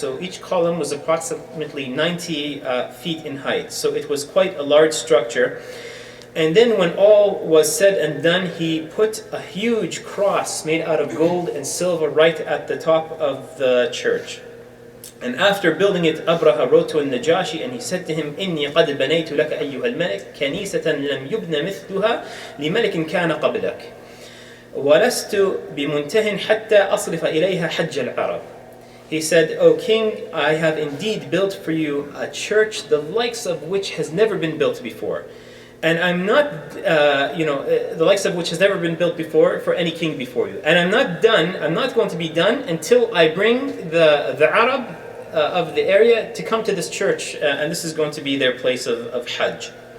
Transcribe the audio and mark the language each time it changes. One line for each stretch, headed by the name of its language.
English: So each column was approximately 90 feet in height. So it was quite a large structure. And then when all was said and done, he put a huge cross made out of gold and silver right at the top of the church. And after building it, Abrahah wrote to An-Najashi, and he said to him,
Arabic: إِنِّي قَدْ بَنَيْتُ لَكَ أَيُّهَا الْمَلِكِ كَنِيسَةً لَمْ يُبْنَ مِثْلُهَا لِمَلِكٍ كَانَ قَبْلَكَ وَلَسْتُ بِمُنْتَهٍ حَتَّى أَصْرِفَ إِلَيْهَا حَجَّ الْعَرَبِ.
English: He said, O king, I have indeed built for you a church the likes of which has never been built before. And I'm not, the likes of which has never been built before for any king before you. And I'm not going to be done until I bring the Arab of the area to come to this church, and this is going to be their place of Hajj.